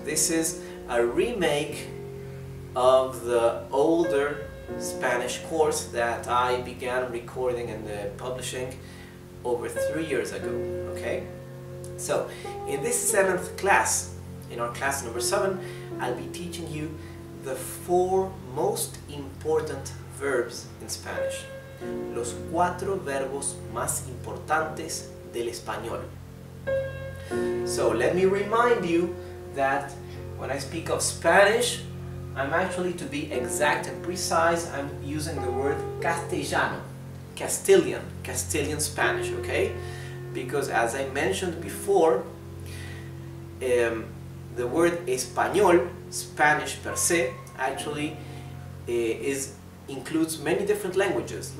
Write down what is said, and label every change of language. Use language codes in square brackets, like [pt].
[en] This is a remake of the older Spanish course that I began recording and publishing over 3 years ago, okay? So, in this 7th class, in our class number 7, I'll be teaching you the 4 most important verbs in Spanish. [es] Los 4 verbos más importantes del español. [en] So, let me remind you that when I speak of Spanish, I'm actually, to be exact and precise, I'm using the word castellano, Castilian Spanish, okay? Because as I mentioned before, the word español, Spanish per se, actually includes many different languages.